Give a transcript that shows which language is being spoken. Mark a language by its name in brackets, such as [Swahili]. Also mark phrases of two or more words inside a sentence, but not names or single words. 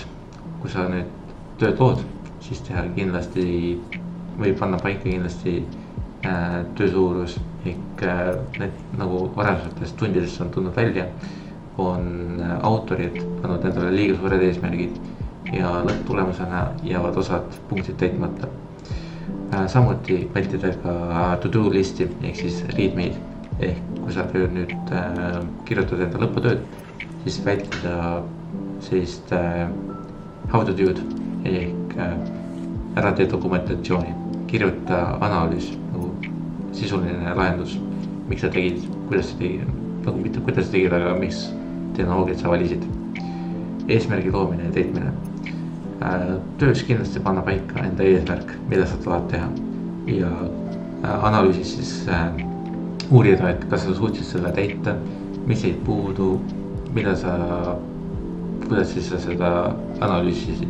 [Estonian] Kui sa nüüd tööd lood, siis teha kindlasti või panna paika kindlasti töö suurus ehk need nagu varasematest tundidest on tulnud välja, on autorid pannud endale liiga suured eesmärgid ja lõpptulemusena jäävad osad punktid täitmata. samuti vältida ka to-do listi ehk siis readme'id ehk kui sa nüüd kirjutad enda lõputööd, siis vältida sellist [English] how to do'd [Estonian] ehk ära tee dokumentatsiooni, kirjuta analüüs nagu sisuline lahendus, miks sa tegid, kuidas sa tegid, nagu mitte kuidas sa tegid, aga mis tehnoloogiat sa valisid. Eesmärgi loomine ja täitmine. Töös kindlasti panna paika enda eesmärk, mida sa tahad teha ja analüüsis siis uurida, et kas sa suutsid selle täita, mis jäid puudu, kuidas siis sa seda analüüsisid.